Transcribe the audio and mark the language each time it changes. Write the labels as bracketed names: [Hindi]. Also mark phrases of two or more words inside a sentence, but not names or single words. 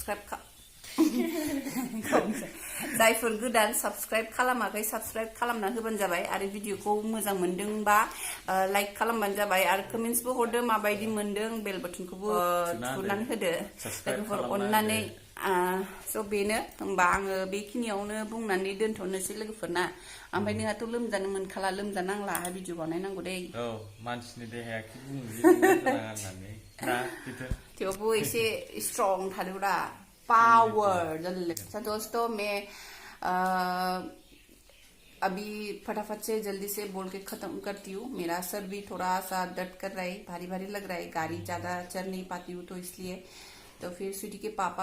[Bodo] साबस्क्राइब खालामाखै साबस्क्राइब खालामना होबानो जाबाय आरो भिडिअखौ मोजां मोनदोंबा लाइक खालामबानो जाबाय आरो कमेन्ट्सबो हरदो माबायदि मोनदों बेल बाटनखौबो थुनानै होदो लोगोफोर अननानै स' बेनो होमबा आङो बेखिनियावनो बुंनानै दोनथ'नोसै लोगोफोरना ओमफ्राय नोंहाथ' लोमजानो मोनखाला लोमजानांला भिडिअ बानायनांगौ दे मानसिनि देहाया थेवबो एसे स्ट्रं थादोब्रा [Hindi] पावर दोस्तों मैं अभी फटाफट से जल्दी से बोल के खत्म करती हूँ मेरा सर भी थोड़ा सा दर्द कर रहा है भारी लग रहा है गाड़ी ज्यादा चल नहीं पाती हूँ तो इसलिए तो फिर स्वीटी के पापा